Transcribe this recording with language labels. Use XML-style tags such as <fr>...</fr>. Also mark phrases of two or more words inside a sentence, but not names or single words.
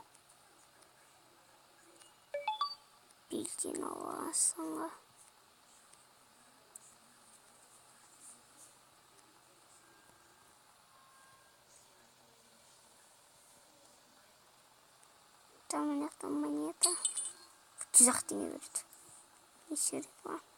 <kk>Бензин аласың ба?</kk> <ru>Там у них там монета.</ru> <kk>300 теңге берді.</kk> <ru>Еще реклама.</ru>